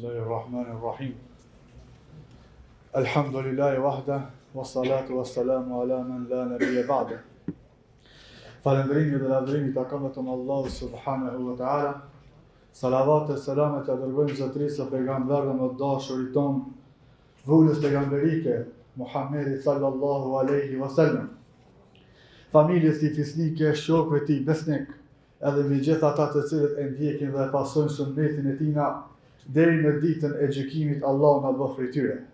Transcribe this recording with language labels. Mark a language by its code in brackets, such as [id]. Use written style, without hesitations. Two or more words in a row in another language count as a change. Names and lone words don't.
[ar] بسم الله الرحمن الرحيم الحمد لله وحده والصلاة والسلام على من لا نبي بعده. [sq] Falëndrimi dhe lavdërimi takon vetëm Allahu [ar] سبحانه وتعالى. [sq] Salavat e selamet e dërgojmë zotërisë së pejgamberëve më të dashurit ton, vulës pejgamberike, Muhammedi [ar] صلى الله عليه وسلم. [sq] Familjes tij fisnike, shokëve tij besnik, edhe me gjithë ata të cilët e ndjekin dhe pasojnë sunetin e tina deri në ditën e gjykimit, Allahu na bëf prej tyre.